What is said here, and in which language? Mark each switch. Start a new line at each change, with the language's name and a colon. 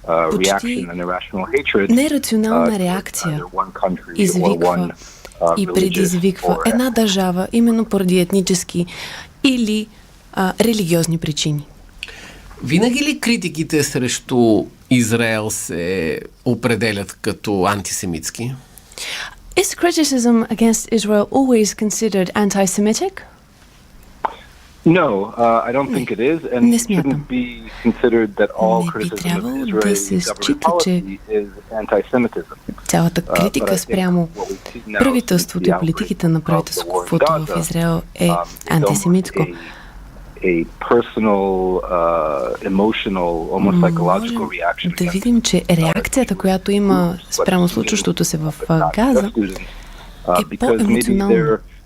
Bulgarian: Почти нерационална реакция извиква и предизвиква една държава именно поради етнически или религиозни причини. Винаги ли критиките срещу Израел се определят като антисемитски?
English: Is criticism against Israel always considered anti-Semitic? No, I don't think it is, and it shouldn't be considered that all criticism of Israeli government is anti-Semitism.
Bulgarian: Цялата критика спрямо правителството и политиките на правителството в Израел е антисемитско.
English: A personal, emotional, almost psychological reaction.
Bulgarian: Да видим, че реакцията, която има спрямо случващото се в Газа, е по-емоционална.